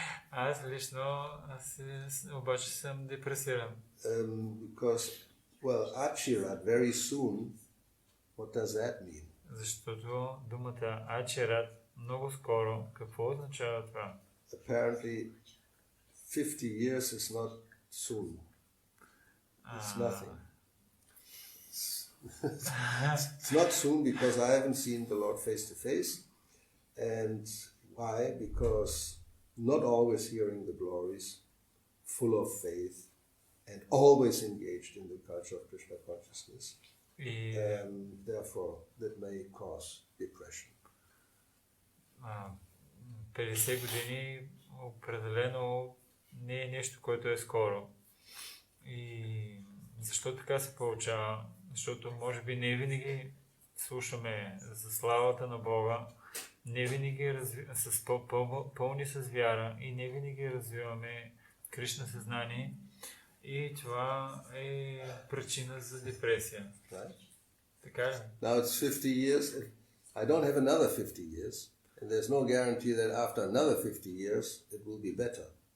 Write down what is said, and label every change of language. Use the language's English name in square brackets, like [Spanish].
[Bulgarian] Аз лично обаче съм депресиран. [English] Because, well, Achirat, very soon, what does that mean? [Bulgarian] Защото думата Ачират много скоро, какво означава това? [English] Apparently, 50 years is not soon. It's nothing. It's not soon because I haven't seen the Lord face to face. And why? Because not always hearing the glories, full of faith, and always engaged in the culture of Krishna consciousness. And therefore, that may cause depression. [Bulgarian] 50 години определено не е нещо, което е скоро. И защо така се получава? Защото може би не винаги слушаме за славата на Бога, не винаги пълни с вяра и не винаги развиваме Кришна съзнание и това е причина за депресия. [English] Right? [Bulgarian] Така ли? [English] Now it's 50 years. I don't have another 50 years. And there's no guarantee that after another 50 years it will be better.